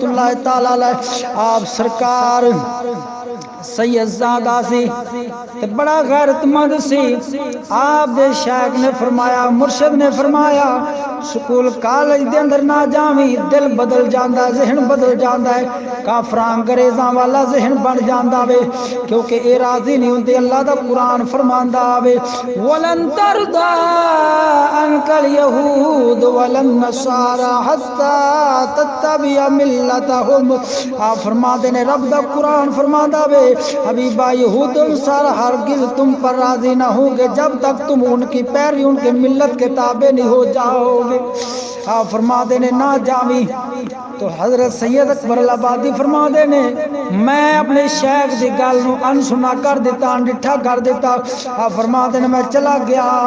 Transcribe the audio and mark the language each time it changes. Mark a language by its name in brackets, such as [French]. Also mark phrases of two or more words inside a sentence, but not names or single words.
[Punjabi] اللہ تعالی علیہ آپ سرکار سید زادہ سی تے بڑا غیرت مند سی آپ دے شیخ نے فرمایا مرشد نے فرمایا سکول کالج دے اندر نہ جاویں دل بدل جاندا ہے ذہن بدل جاندا ہے کافراں انگریزاں والا ذہن بن جاندا وے کیونکہ اے راضی نہیں ہوندے اللہ دا قرآن فرماندا وے [Arabic] ولن ترضى عنك اليهود ولا النصارى حتى تتبع ملتهم [Punjabi] آپ فرماندے نے رب دا قرآن فرماندا وے حبیبا [Urdu] یہود نصارا ہرگز تم پر راضی نہ ہوں گے جب تک تم ان کی پیروی ان کے ملت کے تابع نہیں ہو جاؤ گے [Punjabi] آپ فرما دینے نہ جاویں تو حضرت سید اکبر الآبادی فرما دینے میں اپنے شیخ دی گل نو انسنا کر دیتا انڈٹھا کر دیتا آپ فرما دینے میں چلا گیا